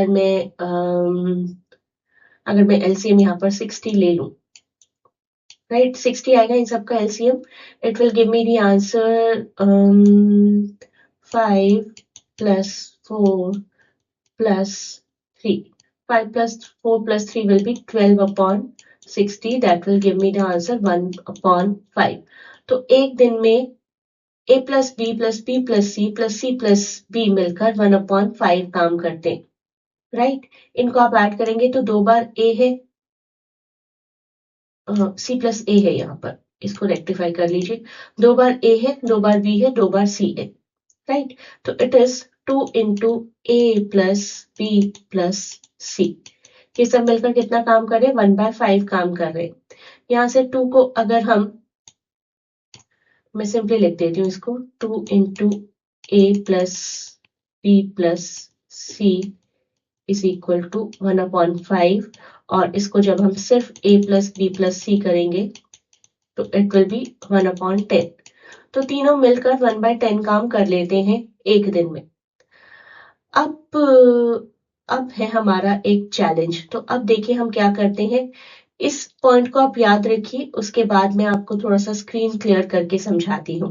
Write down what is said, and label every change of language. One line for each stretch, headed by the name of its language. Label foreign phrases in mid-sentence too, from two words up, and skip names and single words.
Hindi: अगर मैं एलसीएम यहाँ पर 60 ले लूं, राइट, 60 आएगा इन सबका एलसीएम,
English: it will give me the answer 5 plus 4 plus 3. 5 plus 4 plus 3 will be 12 upon 60. That will give me the answer 1 upon 5.
Hindi: तो एक दिन में
English: a plus b plus b
Hindi: plus c plus c plus b मिलकर
English: 1 upon 5
Hindi: काम करते हैं, राइट? इनको आप ऐड करेंगे तो 2 बार a है,
English: c plus a
Hindi: है, यहाँ पर इसको रेक्टिफाई कर लीजिए, 2 बार a है, 2 बार b है, 2 बार c है, राइट?
English: तो it is 2 into a plus b plus c.
Hindi: ये सब मिलकर कितना काम कर रहे हैं? 1/5 काम कर रहे हैं। यहाँ से 2 को अगर मैं सिंपली लिख देती हूँ इसको,
English: 2 into a plus b plus c is equal to 1 upon 5,
Hindi: और इसको जब हम सिर्फ
English: a plus b plus c
Hindi: करेंगे तो
English: it will be 1 upon 10.
Hindi: तो तीनों मिलकर 1/10 काम कर लेते हैं एक दिन में। अब है हमारा एक चैलेंज। तो अब देखिए हम क्या करते हैं, इस पॉइंट को आप याद रखिए, उसके बाद मैं आपको थोड़ा सा
English: screen clear
Hindi: करके समझाती हूँ।